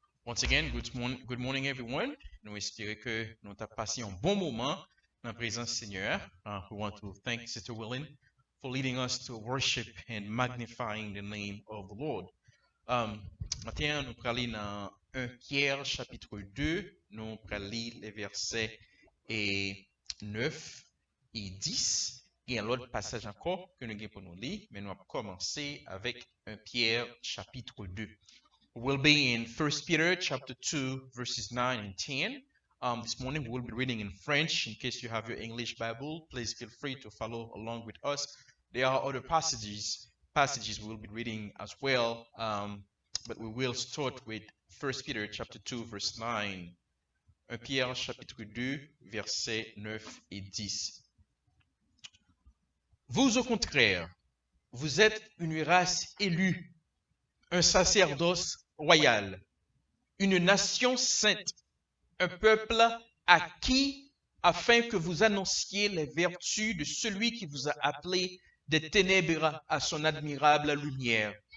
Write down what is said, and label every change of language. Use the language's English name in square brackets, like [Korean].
[English] Once again, good morning everyone. [French] Nous espérons que nous avons passé un bon moment dans la présence du Seigneur. [English] We want to thank Sister Willen for leading us to worship and magnifying the name of the Lord. [French] Maintenant, nous allons lire dans 1 Pierre chapitre 2, nous allons lire les versets 9 et 10. Il y a l'autre passage encore que nous avons pour nous lire, mais nous allons commencer avec 1 Pierre chapitre 2. [English] We'll be in 1 Peter chapter 2, verses 9 and 10. This morning we'll be reading in French. In case you have your English Bible, please feel free to follow along with us. There are other passages we'll be reading as well, but we will start with 1 Peter chapter 2, verse 9. [French] 1 Pierre chapitre 2, versets 9 et 10. Vous, au contraire, vous êtes une race élue, un sacerdoce royal, une nation sainte, un peuple acquis afin que vous annonciez les vertus de celui qui vous a appelé des ténèbres à son admirable lumière.